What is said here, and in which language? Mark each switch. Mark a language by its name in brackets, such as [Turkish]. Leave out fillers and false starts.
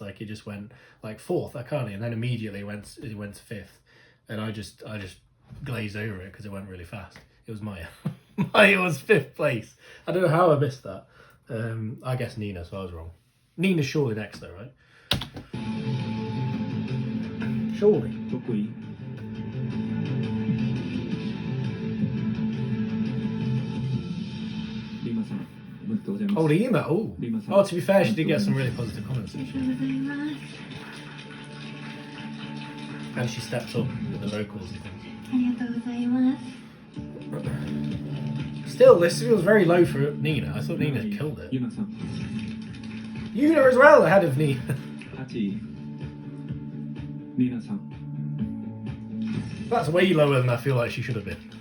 [English] Like it just went like 4th, Akari, and then immediately it went to 5th, and I just glazed over it because it went really fast. It was Maya. Maya was 5th place. I don't know how I missed that. I guess Nina, so I was wrong. Nina's surely next though, right? Surely. [Japanese] 6位 リマさんおめでとうございます [English] Oh, Lima. Oh. Lima-san. Oh, to be fair, she did get some really positive comments. [Japanese] ありがとうございます。 [English] And she stepped up with the vocals and things. [Japanese] ありがとうございます。 [English] Still, this feels very low for Nina. I thought Nina killed it. [Japanese] ユナさん [English] Yuna as well ahead of Nina. [Japanese] 8位リナさん [English] That's way lower than I feel like she should have been.